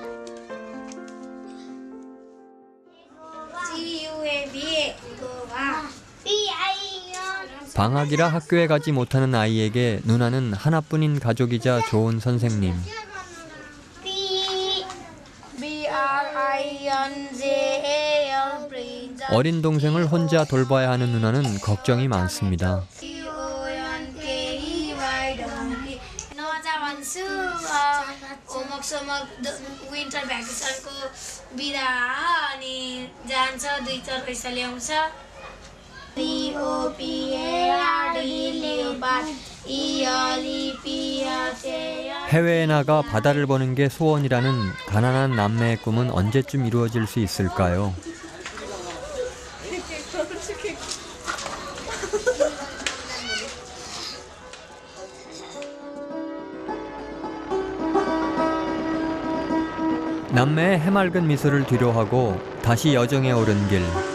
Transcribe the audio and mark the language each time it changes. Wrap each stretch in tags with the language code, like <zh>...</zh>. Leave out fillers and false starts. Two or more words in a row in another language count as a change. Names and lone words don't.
<ko>방학이라 학교에 가지 못하는 아이에게 누나는 하나뿐인 가족이자 좋은 선생님. 어린 동생을 혼자 돌봐야 하는 누나는 걱정이 많습니다.</ko> <ne>मजा भन्छु होमवर्क सोमवर्क</ne> <en>winter vacationको</en> <ne>बिदा अनि जान्छ 2-4 पैसा ल्याउँछ</ne> <ko>해외에 나가 바다를 보는 게 소원이라는 가난한 남매의 꿈은 언제쯤 이루어질 수 있을까요? 남매의 해맑은 미소를 뒤로하고 다시 여정에 오른 길.</ko>